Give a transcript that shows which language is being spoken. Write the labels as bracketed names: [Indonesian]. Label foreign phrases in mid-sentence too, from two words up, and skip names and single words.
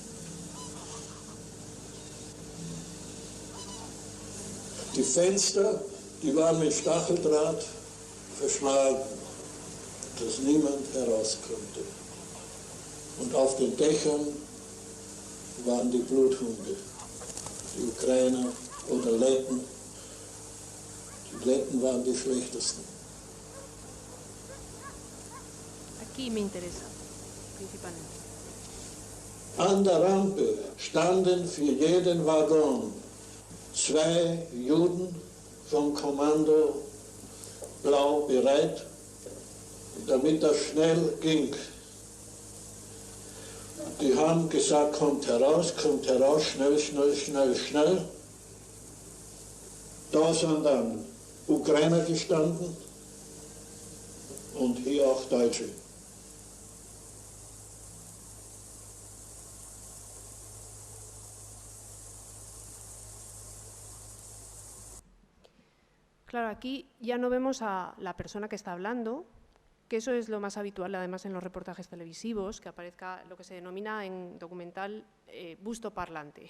[German] Die Fenster, die waren mit Stacheldraht verschlagen, dass niemand heraus konnte. Und auf den Dächern waren die Bluthunde, die Ukrainer oder Letten. Die Letten waren die schlechtesten. [Spanish] Aquí me interesa, principalmente. [German] An der Rampe standen für jeden Waggon 2 Juden vom Kommando Blau bereit, damit das schnell ging. Die haben gesagt, kommt heraus, schnell, schnell, schnell, schnell. Da sind dann Ukrainer gestanden und hier auch Deutsche. [Spanish] Claro, aquí ya no vemos a la persona que está hablando, que eso es lo más habitual además en los reportajes televisivos, que aparezca lo que se denomina en documental busto parlante.